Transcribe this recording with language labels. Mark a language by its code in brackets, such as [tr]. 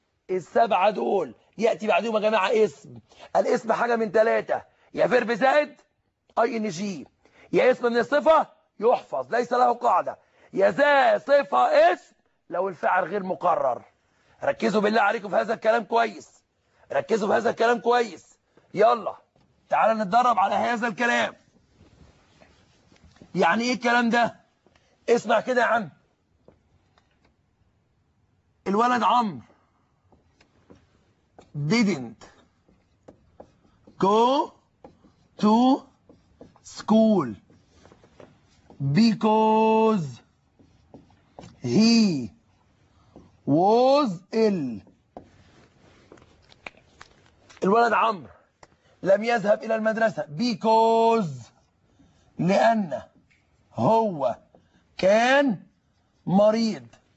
[ar] السبعه دول ياتي بعديهم يا جماعه اسم. الاسم حاجه من ثلاثه، يا فيرب زائد اي ان جي، يا اسم من الصفه يحفظ ليس له قاعده، يا ذا صفه اسم لو الفعل غير مقرر. ركزوا بالله عليكم في هذا الكلام كويس، ركزوا في هذا الكلام كويس. يلا تعالى نتدرب على هذا الكلام. يعني ايه الكلام ده؟ اسمع كده يا عم. الولد [en] عمرو didn't go to school because he was ill. [ar] الولد عمرو لم يذهب إلى المدرسة because لأن هو كان مريض.